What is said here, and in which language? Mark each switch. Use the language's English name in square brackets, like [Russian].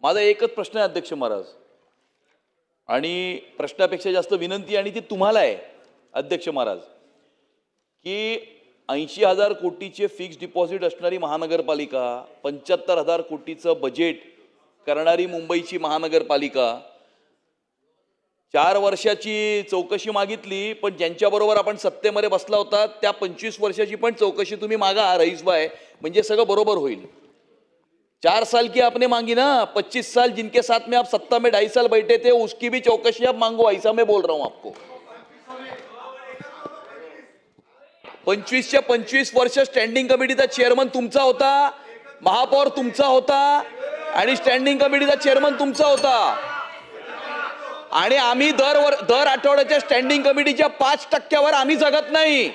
[Marathi] माझा एकच प्रश्न आहे अध्यक्ष महाराज, आणि प्रश्नापेक्षा जास्त विनंती आणि ती तुम्हाला आहे अध्यक्ष महाराज, की 80,000 कोटीचे फिक्स डिपॉझिट असणारी महानगरपालिका, 75,000 कोटीचं बजेट करणारी मुंबईची महानगरपालिका, 4 वर्षाची चौकशी मागितली, पण ज्यांच्याबरोबर आपण सत्तेमध्ये बसला होता त्या 25 वर्षाची पण चौकशी तुम्ही मागा रईसभाई, म्हणजे सगळं बरोबर होईल। [Hindi] 4 साल की आपने मांगी ना, 25 साल जिनके साथ में आप सत्ता में 2.5 साल बैठे थे उसकी भी चौकशी आप मांगो, ऐसा मैं बोल रहा हूं आपको। [Marathi] 25च्या 25 वर्ष स्टँडिंग कमिटीचा चेअरमन तुमचा होता, महापौर तुमचा होता आणि स्टँडिंग कमिटीचा चेअरमन तुमचा होता, आणि आम्ही दर आठवड्याच्या स्टँडिंग कमिटीच्या 5% आम्ही जगत नाही।